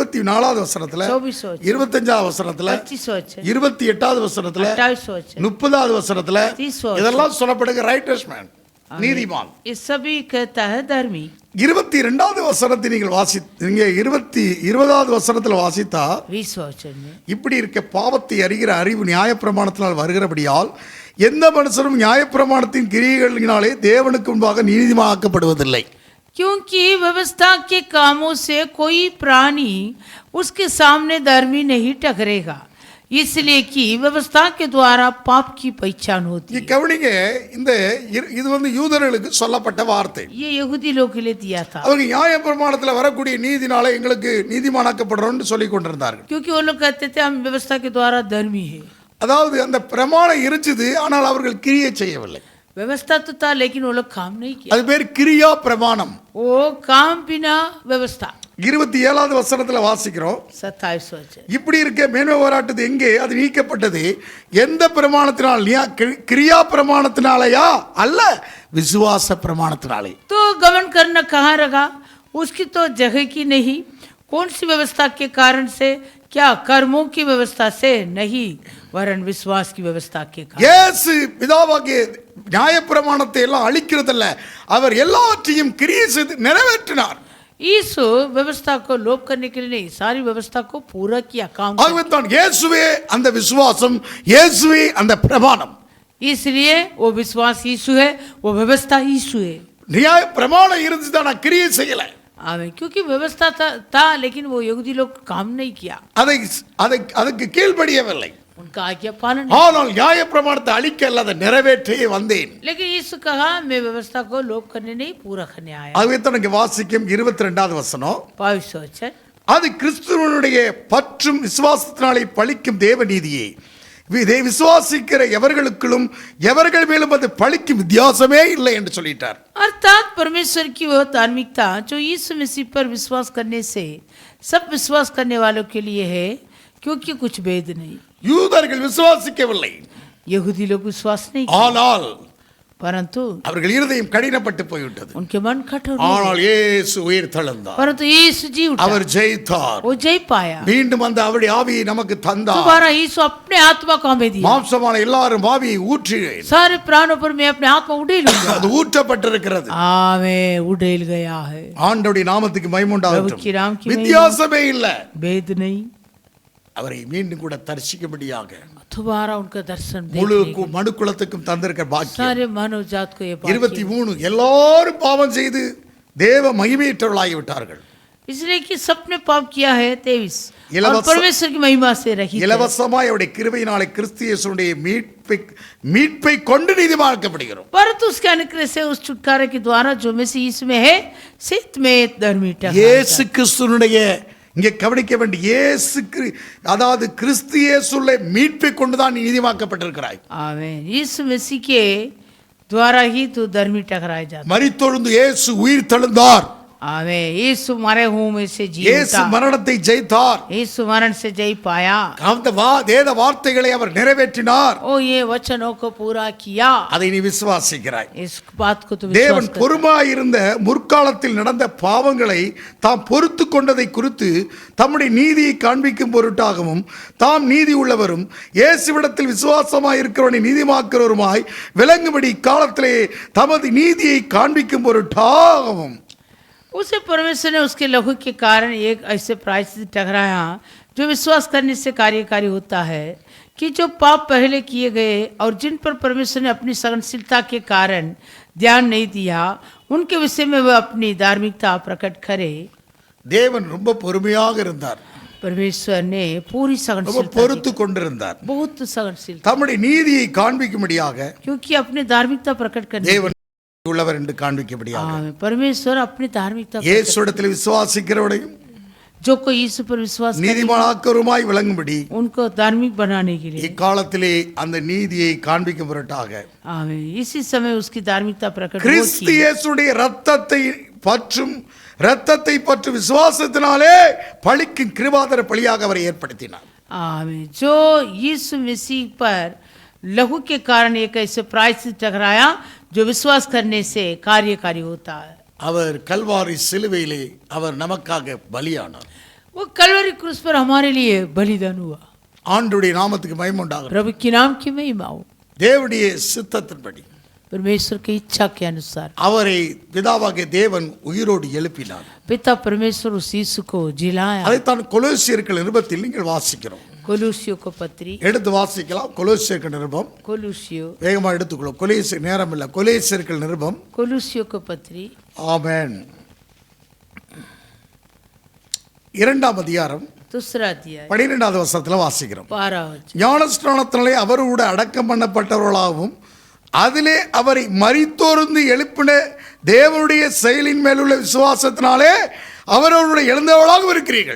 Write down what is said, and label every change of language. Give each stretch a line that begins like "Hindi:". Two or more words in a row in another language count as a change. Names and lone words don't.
Tamil: 24வது வசனத்துல,
Hindi: 24वां वचन,
Tamil: 25வது வசனத்துல,
Hindi: 25वां वचन,
Tamil: 28வது வசனத்துல,
Hindi: 28वां वचन,
Tamil: 30வது வசனத்துல
Hindi: 30वां वचन.
Tamil: இதெல்லாம் சொல்லப்படுகிற
English: righteous man
Tamil: நீதிமான்.
Hindi: ये सभी कहता है धर्मी.
Tamil: 22வது வசனத்தை நீங்கள் நீங்க 20வது வசனத்துல வாசித்தா
Hindi: 20वां वचन में,
Tamil: இப்படி இருக்க பாவத்தை அறிகிற அறிவு நியாயப்பிரமாணத்தினால் வருகிறபடியால் எந்த மனுஷரும் நியாயப்பிரமாணத்தின் கிரியைகளினாலே தேவனுக்கு முன்பாக நீதிமானாக்கப்படுவதில்லை.
Hindi: क्योंकि व्यवस्था के कामों से कोई प्राणी उसके सामने धर्मी नहीं ठहरेगा, इसलिए कि व्यवस्था के द्वारा पाप की पहचान होती है.
Tamil: கவனிங்க, இது யூதர்களுக்கு சொல்லப்பட்ட வார்த்தை.
Hindi: ये यहूदी लोग के लिए दिया था,
Tamil: அவங்க நியாயப்பிரமாணத்துல வரக்கூடிய நீதினால எங்களுக்கு நீதிமானாக்கப்படுறோம்னு சொல்லி கொண்டிருந்தார்கள்.
Hindi: क्योंकि वो लोग कहते थे हम व्यवस्था के द्वारा धर्मी है.
Tamil: அதாவது அந்த பிரமாணம் இருந்துது, ஆனால் அவர்கள் கிரியை செய்யவில்லை.
Hindi: व्यवस्था तो था लेकिन वो लोग काम नहीं किया.
Tamil: அது பேர் கிரியா பிரமாணம்.
Hindi: वो काम बिना व्यवस्था.
Tamil: 27வது வசனத்துல வாசிக்கிறோம்.
Hindi: 27वां वचन,
Tamil: இப்படி இருக்க மேன்மை பாராட்டுது எங்கே? அது நீக்கப்பட்டது. எந்த பிரமாணத்தினால்? கிரியா பிரமாணத்தினாலயா? அல்ல, விசுவாச பிரமாணத்தினாலே.
Hindi: तो गमन करना कहाँ रहा? उसकी तो जगह की नहीं. कौन सी व्यवस्था के कारण से? क्या कर्मों की व्यवस्था से? नहीं, वरन विश्वास की व्यवस्था के कारण.
Tamil: இயேசு பிதாவாகிய நியாயப்பிரமாணத்தை எல்லாம் அழிக்கிறதல்ல, அவர் எல்லாவற்றையும் கிரியை செய்து நிறைவேற்றினார்.
Hindi: यीशु व्यवस्था को लोप करने के लिए नहीं, सारी व्यवस्था को पूरा किया, काम किया.
Tamil: ஆகவே தான் இயேசுவே அந்த விசுவாசம், இயேசுவே அந்த பிரமாணம்.
Hindi: इसलिए वो विश्वास यीशु है, वो व्यवस्था यीशु है.
Tamil: நியாய பிரமாணம் இருந்துதான் நான் கிரியை செய்யல.
Hindi: आमीन. क्योंकि व्यवस्था था लेकिन वो यहूदी लोग काम नहीं किया,
Tamil: அதுக்கு கீழ்ப்படியவில்லை.
Hindi: उनका आज्ञा पालन.
Tamil: ஆனால் நியாய பிரமாணத்தை அழிக்க அல்ல, நிறைவேற்றே வந்தேன்.
Hindi: लेकिन यीशु कहा मैं व्यवस्था को लोप करने नहीं, पूरा करने आया.
Tamil: ஆகவே தான் வாசிக்கும் 22வது வசனம்.
Hindi: 22वां वचन,
Tamil: அது கிறிஸ்துவனுடைய பற்றும் விசுவாசத்தினாலே பழிக்கும் தேவ நீதியே. இதை விசுவாசிக்கிற எவர்களுக்கும் எவர்கள் மேலும் அது பழிக்கும் வித்தியாசமே இல்லை என்று சொல்லிட்டார்.
Hindi: अर्थात परमेश्वर की वह धार्मिकता जो यीशु मसीह पर विश्वास करने से सब विश्वास करने वालों के लिए है, क्योंकि कुछ भेद नहीं.
Tamil: யூதர்கள் விசுவாசிக்கவில்லை,
Hindi: यहूदी लोग विश्वास नहीं किया.
Tamil: ஆனால்
Hindi: परंतु
Tamil: அவர்கள் இருதயம் கடினப்பட்டு போய்விட்டது.
Hindi: उनके मन कठोर हो
Tamil: ஆனால் இயேசு உயிர் தெழுந்தார்.
Hindi: परंतु यीशु जी उठा,
Tamil: அவர் ஜெயித்தார்.
Hindi: वो जय पाया.
Tamil: மீண்டும் அந்த அவருடைய ஆவியை நமக்கு தந்தார்.
Hindi: दोबारा यीशु अपने आत्मा को हमें दिया.
Tamil: மாம்சமான எல்லாரும் ஆவியை ஊற்றினேன்.
Hindi: सारे प्राणों पर मैं अपने आत्मा उड़ेल लूंगा.
Tamil: அது ஊற்றப்பட்டிருக்கிறது.
Hindi: आमें उड़ेल गया है.
Tamil: ஆண்டவருடைய நாமத்துக்கு மகிமை
Hindi: प्रभु
Tamil: உண்டாகட்டும்.
Hindi: की नाम की महिमा.
Tamil: வித்தியாசமே இல்ல.
Hindi: भेद नहीं.
Tamil: அவரை மீண்டும் கூட தரிசிக்கும்படியாக
Hindi: दोबारा उनका दर्शन
Tamil: முழு
Hindi: देखने के
Tamil: மனுக்குலத்துக்கும் தந்திருக்கிற பாக்கியம்.
Hindi: सारे मानव जात को ये भाग्य
Tamil: 23 எல்லாரும் பாவம் செய்து தேவ மகிமையற்றவர்களாகி விட்டார்கள்.
Hindi: इसलिए कि सबने पाप किया है 23 और इलवस- परमेश्वर की महिमा से रहित है.
Tamil: இலவசமாய் அவருடைய கிருபையினாலே கிறிஸ்து இயேசுவுடைய மீட்பை கொண்டு நீதிமான்க்கப்படுகிறோம்.
Hindi: परंतु उसके अनुग्रह से उस छुटकारे के द्वारा जो मसीह यीशु में है सित में धर्मी ठहराया
Tamil: இயேசு கிறிஸ்துனுடைய இங்கே கவனிக்க வேண்டிய அதாவது கிறிஸ்து இயேசுவுள்ள மீட்பை கொண்டுதான் நீ நீதிமாக்கப்பட்டிருக்கிறாய்.
Hindi: आमीन. यीशु मसीह के द्वारा ही तू धर्मी ठहराया जाता.
Tamil: மரித்தொழுந்து இயேசு உயிர் தெழுந்தார்.
Hindi: आमीन. यीशु मरे हुए में से जी
Tamil: இயேசு
Hindi: उठा.
Tamil: மரணத்தை ஜெயித்தார்.
Hindi: यीशु मरण से जय पाया.
Tamil: அந்த வேத வார்த்தைகளை அவர் நிறைவேற்றினார்.
Hindi: ओ ये वचनों को पूरा किया.
Tamil: அதை நீ விசுவாசிக்கிறாய்.
Hindi: इस बात को तू
Tamil: தேவன்
Hindi: विश्वास कर.
Tamil: பொறுமையாயிருந்த முற்காலத்தில் நடந்த பாவங்களை தாம் பொறுத்து கொண்டதை குறித்து தம்முடைய நீதியை காண்பிக்கும் பொருட்டாகவும் தாம் நீதி உள்ளவரும் இயேசுவிடத்தில் விசுவாசமாய் இருக்கிறவனை நீதிமாக்கிறவருமாய் விளங்கும்படி இக்காலத்திலே தமது நீதியை காண்பிக்கும் பொருட்டாகவும்
Hindi: उसे परमेश्वर ने उसके लहू के कारण एक ऐसे प्रायश्चित ठहराया जो विश्वास करने से कार्यकारी होता है कि जो पाप पहले किए गए और जिन पर परमेश्वर ने अपनी सहनशीलता के कारण ध्यान नहीं दिया उनके विषय में वह अपनी धार्मिकता प्रकट करे.
Tamil: தேவன் ரொம்ப பொறுமையாக இருந்தார்.
Hindi: परमेश्वर ने पूरी
Tamil: ரொம்ப
Hindi: सहनशीलता
Tamil: பொறுத்து கொண்டிருந்தார்.
Hindi: बहुत सहनशीलता
Tamil: தம்முடைய நீதியை காண்பிக்கும்படியாக
Hindi: क्योंकि अपनी धार्मिकता प्रकट करने
Tamil: தேவன் உள்ளவர் என்று காண்பிக்கும்படியாக
Hindi: परमेश्वर अपनी धार्मिकता
Tamil: இயேசுவிடத்தில் விசுவாசிக்கிறவனையும்
Hindi: जो कोई यीशु पर विश्वास करे
Tamil: நீதிமானாக்கருமாய் விளங்கும்படி
Hindi: उनको धार्मिक बनाने के लिए
Tamil: இக்காலத்திலே அந்த நீதியை காண்பிக்கும் பொருட்டாக
Hindi: आमीन. इसी समय उसकी धार्मिकता प्रकट
Tamil: கிறிஸ்து
Hindi: होती है.
Tamil: இயேசுடைய இரத்தத்தை பற்றும் விசுவாசத்தினாலே பழிக்கும் கிருபாதர பலியாக அவரை ஏற்படுத்தினார்.
Hindi: आमीन. जो यीशु मसीह पर लहू के कारण एक ऐसे प्रायश्चित ठहराया जो विश्वास करने से कार्यकारी होता है.
Tamil: அவர் கல்வாரி சிலுவையிலே அவர் நமக்காக பலியானார்.
Hindi: वो कलवरी क्रूस पर हमारे लिए बलिदान हुआ.
Tamil: ஆண்டவருடைய நாமத்துக்கு மகிமை உண்டாகட்டும்.
Hindi: प्रभु के नाम की महिमा हो.
Tamil: தேவனுடைய சித்தத்தின்படி
Hindi: परमेश्वर की इच्छा के अनुसार
Tamil: அவரை பிதாவாகிய தேவன் உயிரோடு எழுப்பினார்.
Hindi: पिता परमेश्वर उस यीशु को जिलाया.
Tamil: அதைத்தான் கொலோசியர்கள் நிருபத்தில் நீங்கள் வாசிக்கிறோம்.
Hindi: कोलूसियों को पत्री
Tamil: எடுத்து வாசிக்கலாம். கொலோசியர்கள் நிருபம்
Hindi: कोलूसियों
Tamil: வேகமாக எடுத்துக்கொள்ளும். கொலேசிய நேரம் இல்லை. கொலேசியர்கள் நிருபம்
Hindi: कोलूसियों को पत्री
Tamil: ஆமென் 2ஆம் அதிகாரம்
Hindi: दूसरा अध्याय
Tamil: 12வது வசனத்தில் வாசிக்கிறோம்.
Hindi: 12 वचन.
Tamil: ஞானஸ்நானத்தினாலே அவரோடு அடக்கம் பண்ணப்பட்டவர்களாகவும் அதிலே அவரை மரித்தோர்ந்து எழுப்பின தேவனுடைய செயலின் மேலுள்ள விசுவாசத்தினாலே அவரோடு எழுந்தவர்களாகவும் இருக்கிறீர்கள்.